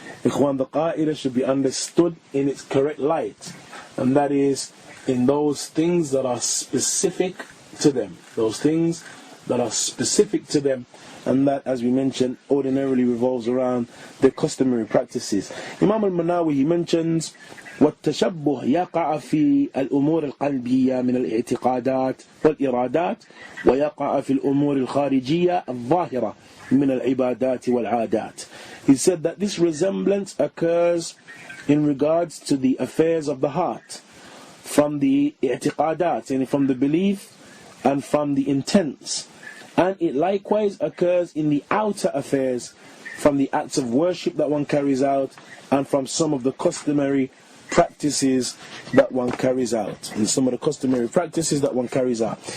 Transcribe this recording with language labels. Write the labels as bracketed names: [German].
[English] Ikhwan, the qa'idah should be understood in its correct light, and that is in those things that are specific to them. Those things that are specific to them, and that, as we mentioned, ordinarily revolves around their customary practices. Imam al-Manawi, he mentions [Arabic] والتشبه يقع في الأمور القلبية من الاعتقادات والإرادات ويقع في الأمور الخارجية الظاهرة من العبادات والعادات. [English] He said that this resemblance occurs in regards to the affairs of the heart, from the i'tiqadat, and from the belief and from the intents, and it likewise occurs in the outer affairs, from the acts of worship that one carries out and from some of the customary practices that one carries out, and some of the customary practices that one carries out.